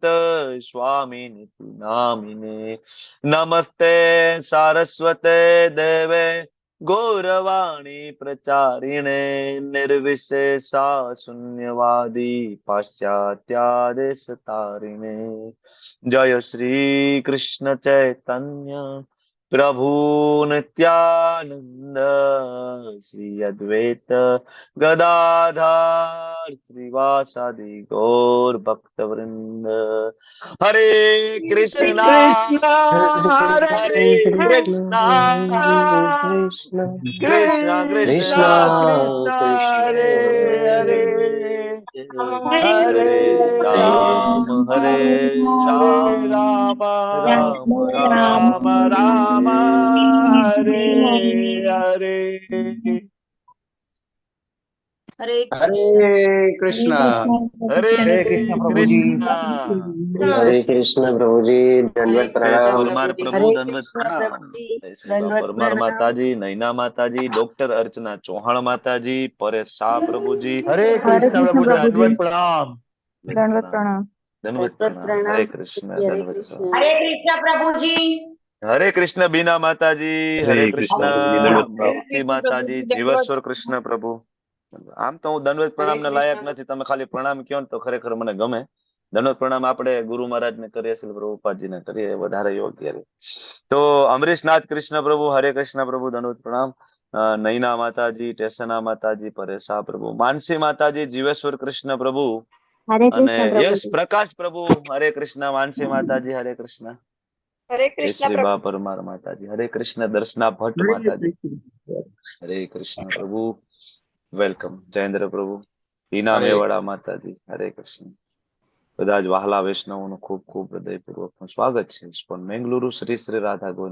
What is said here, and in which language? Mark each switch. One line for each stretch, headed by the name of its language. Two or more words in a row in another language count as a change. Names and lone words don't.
Sanskrit: स्वामिनिति नामिने नमस्ते सारस्वते देवे गौरवाणी प्रचारिणे निर्विशेषा शून्यवादी पाश्चात्यादेशतारिणे जय श्री कृष्ण चैतन्य प्रभु नित्यानंद श्री अद्वैत गदाधर श्रीवासादि गौर भक्त वृंद हरे कृष्णा हरे कृष्णा कृष्णा कृष्णा हरे हरे हरे राम राम राम हरे हरे
Hindi: हरे हरे कृष्णा हरे कृष्ण प्रभु जी। कृष्णा हरे कृष्ण प्रभु जी, दंडवत जय श्री प्रणाम। परमार प्रभु हरे दंडवत कृष्ण प्रणाम प्रभु जी, जय श्री दंडवत परमार प्रणाम। माताजी नैना माताजी डॉक्टर अर्चना चौहान माताजी परेश शाह प्रभु जी हरे कृष्ण प्रभु जी, दंडवत प्रणाम। दंडवत प्रणाम। दंडवत प्रणाम हरे कृष्ण हरे दंडवत कृष्ण। प्रणाम हरे कृष्ण प्रभु जी। हरे कृष्ण बीना माताजी हरे कृष्ण मुक्ति कृष्ण प्रभु माताजी जी, दंडवत।
Gujarati: जीवेश्वर कृष्ण प्रभु આમ તો હું દંડવત પ્રણામ ને લાયક નથી તમે ખાલી પ્રણામ કહો ને તો ખરેખર મને ગમે દંડવત પ્રણામ આપણે ગુરુ મહારાજ ને કરીએ છીએ પ્રભુપાદજી ને કરીએ વધારે યોગ્ય રહે તો અમરીશનાથ કૃષ્ણ પ્રભુ હરે કૃષ્ણ પ્રભુ દંડવત પ્રણામ નૈના માતાજી ટેસના માતાજી પરેશા પ્રભુ માનસી માતાજી જીવેશ્વર કૃષ્ણ પ્રભુ हरे અને कृष्ण प्रभु યશ जी। પ્રકાશ પ્રભુ હરે કૃષ્ણ માનસી માતાજી હરે કૃષ્ણ હરે જય કૃષ્ણ શ્રી પ્રભુ. બા પરમાર માતાજી હરે કૃષ્ણ દર્શના ભટ્ટ માતાજી હરે કૃષ્ણ પ્રભુ વેલકમ જયેન્દ્ર પ્રભુ હિના હરે મેવાડા માતાજી હરે કૃષ્ણ બધા જ વહાલા વૈષ્ણવોનું ખૂબ ખૂબ હૃદયપૂર્વકનું સ્વાગત છે ઇસ્કોન મેંગલુરુ શ્રી શ્રી રાધા ગોવિંદ